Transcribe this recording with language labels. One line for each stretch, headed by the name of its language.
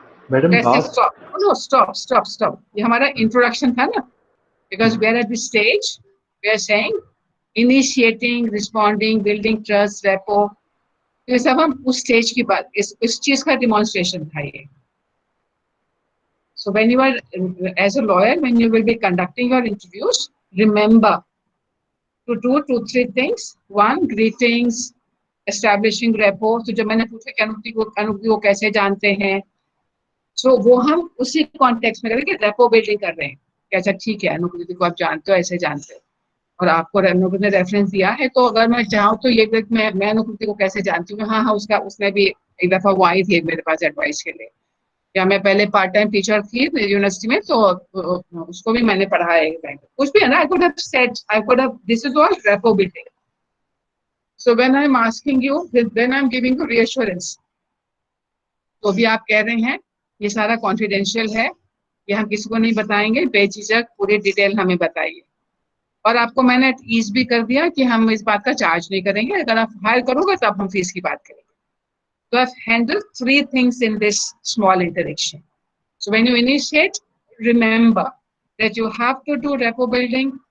English: Madam, stop.
Hindi: ये हमारा introduction था ना.
English: Because we are at this stage, we are saying initiating, responding, building trust, rapport.
Hindi: ये सब हम उस स्टेज की बात, इस चीज का डिमॉन्स्ट्रेशन था ये.
English: So when you are, as a lawyer, when you will be conducting your interviews, remember to do 2-3 things. One, greetings, establishing rapport.
Hindi: तो जब मैंने पूछा कि अनुकृति को कैसे जानते हैं, so वो हम उसी कॉन्टेक्स्ट में करेंगे, रेपो बिल्डिंग कर रहे हैं. अच्छा ठीक है, अनुकृति को आप जानते हो, ऐसे जानते हो और आपको अनुकृति ने रेफरेंस दिया है. तो अगर मैं चाहूँ तो ये मैं अनुकृति को कैसे जानती हूँ. हाँ, उसने भी एक दफा वो आई थी मेरे पास एडवाइस के लिए. या मैं पहले पार्ट टाइम टीचर थी यूनिवर्सिटी में, तो उसको भी मैंने पढ़ाया है. कुछ भी है ना.
English: This is all rapport building. So when I am asking you, then I am giving you reassurance.
Hindi: तो भी आप कह रहे हैं ये सारा कॉन्फिडेंशियल है, ये हम किसी को नहीं बताएंगे, बेझिझक पूरी डिटेल हमें बताइए. और आपको मैंने ईज भी कर दिया कि हम इस बात का चार्ज नहीं करेंगे, अगर आप हायर करोगे तो अब हम फीस की बात करेंगे.
English: So I've handled 3 things in this small interaction. So when you initiate, remember that you have to do rapport building.